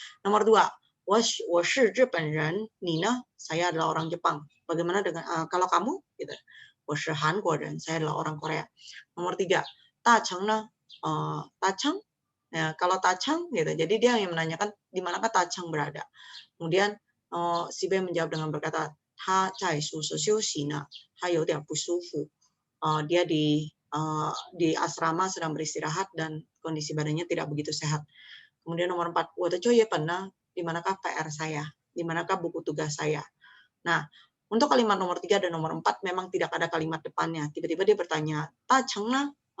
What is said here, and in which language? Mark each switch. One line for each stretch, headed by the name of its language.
Indonesian: Nomor 2.
Chinese: 我是日本人，你呢？
Indonesian: Saya adalah orang Jepang. Bagaimana dengan kalau kamu? Gitu.
Chinese: 我是韩国人,
Indonesian: saya adalah orang Korea. Nomor 3.
Chinese: 大城呢？大城?
Indonesian: Ya, kalau Tachang gitu. Jadi dia yang menanyakan di manakah Tachang berada. Kemudian si B menjawab dengan berkata,
Chinese: 他在宿舍休息呢，他有点不舒服.
Indonesian: Dia di asrama sedang beristirahat dan kondisi badannya tidak begitu sehat. Kemudian nomor 4,
Chinese: 我的作业本呢,
Indonesian: di manakah PR saya, di manakah buku tugas saya. Nah, untuk kalimat nomor 3 dan nomor 4 memang tidak ada kalimat depannya. Tiba-tiba dia bertanya,
Chinese: 大成呢?